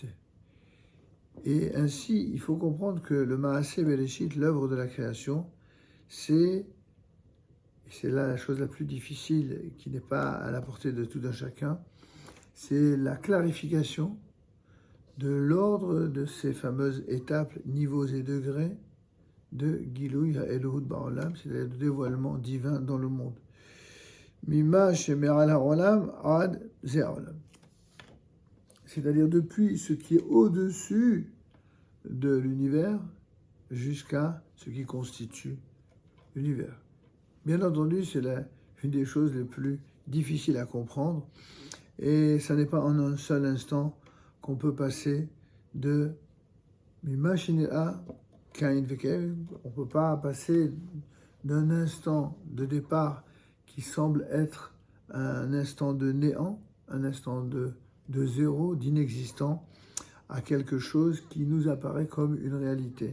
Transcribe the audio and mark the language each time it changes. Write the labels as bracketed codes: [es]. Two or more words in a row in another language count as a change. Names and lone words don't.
[fr] Et ainsi, il faut comprendre que le [he] מעשה בראשית, [fr] l'œuvre de la création, c'est là la chose la plus difficile, qui n'est pas à la portée de tout un chacun, c'est la clarification de l'ordre de ces fameuses étapes, niveaux et degrés, de [he] גילוי האלוהות בעולם, [fr] c'est-à-dire le dévoilement divin dans le monde. [he] ממה שמעל העולם עד זה העולם. [fr] C'est-à-dire depuis ce qui est au-dessus de l'univers jusqu'à ce qui constitue l'univers. Bien entendu, c'est une des choses les plus difficiles à comprendre, et ça n'est pas en un seul instant qu'on peut passer de [he] ממה שנע [fr] on ne peut pas passer d'un instant de départ qui semble être un instant de néant, un instant de zéro, d'inexistant, à quelque chose qui nous apparaît comme une réalité.